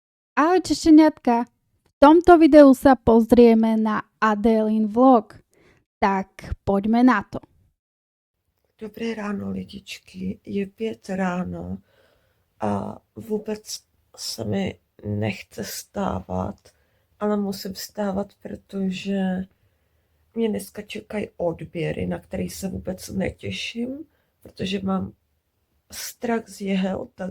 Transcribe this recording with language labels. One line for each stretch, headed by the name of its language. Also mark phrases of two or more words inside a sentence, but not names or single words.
Slovak: Ahoj češeniatka, v tomto videu sa pozrieme na Adelin vlog, tak poďme na to.
Czech: Dobré ráno, lidičky. Je 5 ráno a vůbec se mi nechce stávat, ale musím vstávat, protože mě dneska čekají odběry, na který se vůbec netěším, protože mám strach z jehel, tak